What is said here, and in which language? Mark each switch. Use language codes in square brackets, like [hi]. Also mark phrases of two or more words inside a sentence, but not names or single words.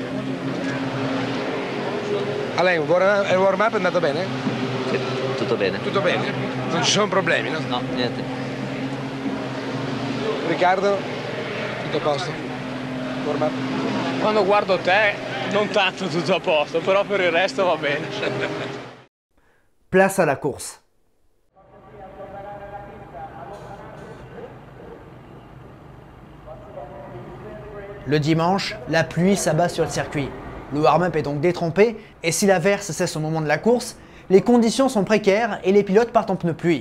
[it] Alain, il warm-up è andato bene? Sì, tutto bene. Tutto bene? Non ci sono problemi, no? No, niente. Riccardo, tutto a posto? Warm-up? Quando guardo te, non tanto tutto a posto, però per il resto va bene. [fr] Place à la course. Le dimanche, la pluie s'abat sur le circuit. Le warm-up est donc détrempé et si l'averse cesse au moment de la course, les conditions sont précaires et les pilotes partent en pneus pluie.